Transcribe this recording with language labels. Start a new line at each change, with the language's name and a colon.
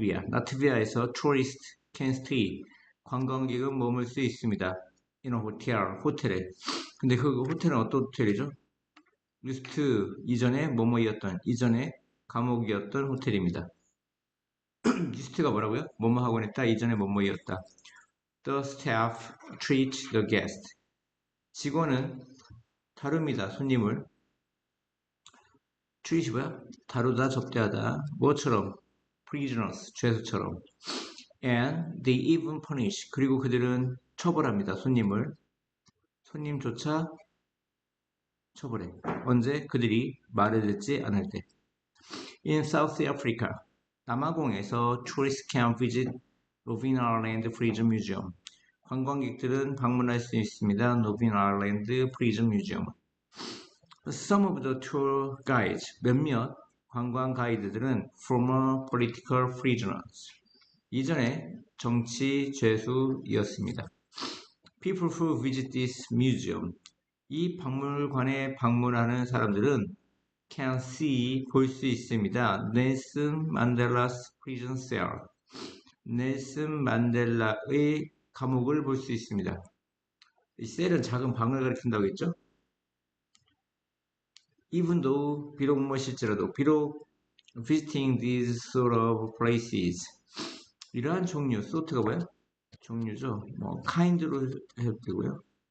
English: 라트비아에서 tourist can stay.
Korean: 관광객은 머물 수 있습니다.
English: in a hotel,
Korean: 호텔에. 근데 그 호텔은 어떤 호텔이죠? 리스트 이전에 뭐뭐이었던, 이전에 감옥이었던 호텔입니다. 리스트가 뭐라고요? 뭐뭐 하곤 했다, 이전에 뭐뭐이었다.
English: The staff treat the guest.
Korean: 직원은 다룹니다, 손님을. treat이 뭐야? 다루다, 접대하다. 뭐처럼?
English: prisoners,
Korean: 죄수처럼.
English: And they even punish.
Korean: 그리고 그들은 처벌합니다, 손님을. 손님조차 처벌해. 언제? 그들이 말을 듣지 않을 때.
English: In South Africa,
Korean: 남아공에서
English: tourists can visit Robben Island Prison Museum.
Korean: 관광객들은 방문할 수 있습니다.
English: Robben Island Prison Museum. Some of the tour guides,
Korean: 몇몇 관광 가이드들은
English: former political prisoners.
Korean: 이전에 정치 죄수이었습니다.
English: People who visit this museum.
Korean: 이 박물관에 방문하는 사람들은
English: can see,
Korean: 볼 수 있습니다.
English: 넬슨 만델라's prison cell.
Korean: 넬슨 만델라의 감옥을 볼 수 있습니다. 이 셀은 작은 방을 가리킨다고 했죠?
English: Even though,
Korean: 비록 무엇일지라도, 비록
English: visiting these sort of places.
Korean: 이러한 종류, sort가 뭐야? 종류죠. 뭐 kind로 해도 되고요.